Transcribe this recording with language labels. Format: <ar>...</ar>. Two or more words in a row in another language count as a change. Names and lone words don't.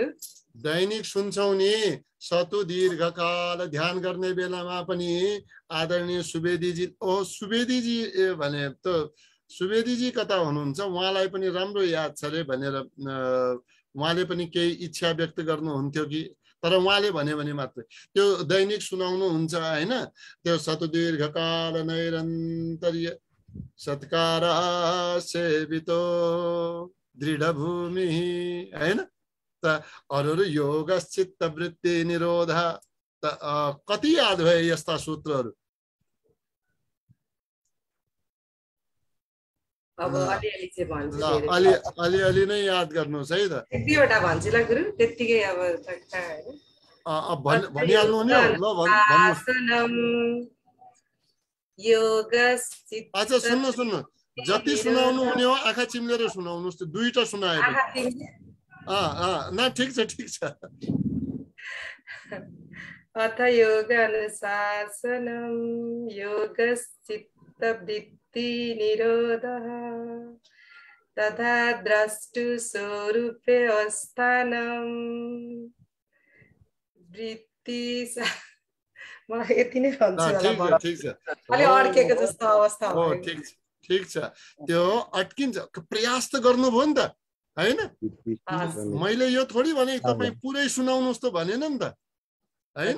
<ne>दैनिक सुन्छौ नि,</ne> <sa>सतु दीर्घकाल</sa> <ne>ध्यान गर्ने बेलामा पनि आदरणीय सुवेदीजी, सुवेदीजी भने त सुवेदीजी कता हुनुहुन्छ? उहाँलाई पनि राम्रो याद छ रे भनेर उहाँले पनि केही इच्छा व्यक्त गर्नुहुन्थ्यो कि? तर उहाँले भन्यो भने मात्रै त्यो दैनिक सुनाउनु हुन्छ हैन?</ne> <sa>त्यो सतु दीर्घकाल नैरन्तर्य सत्कार सेवितो दृढ भूमि हैन?</sa> <ne>त अरू</ne> <sa>योग चित्त वृत्ति निरोध।</sa> <ne>त कति याद भए यस्ता सूत्रहरू? अब अलिअलि चाहिँ भन्छु। अलि नै याद गर्नुहोस् है त। यतिवटा भन्छु ल गुरु, त्यतिकै अब भनिहाल्नु नि ल भन्नुहोस्। अच्छा सुन्नु जति सुनाउनु हुने हो आँखा चिम्लेर सुनाउनुहोस्। दुईटा सुनाएको न ठिक छ</ne> <sa>अथ योग अनुशासनम योगश्चित्तवृत्ति निरोधः तथा द्रष्टु स्वरूपे अवस्थानं वृत्ति</sa> <ne>मलाई यति नै भन्छु होला। ठीक छ अलि अड्केको जस्तो अवस्था हो। ठीक छ त्यो अट्किन्छ। प्रयास त गर्नुभयो नि त हैन। मैले यो थोडी भने तपाईँ पुरै सुनाउनुहोस् त भनेन नि त हैन।</ne>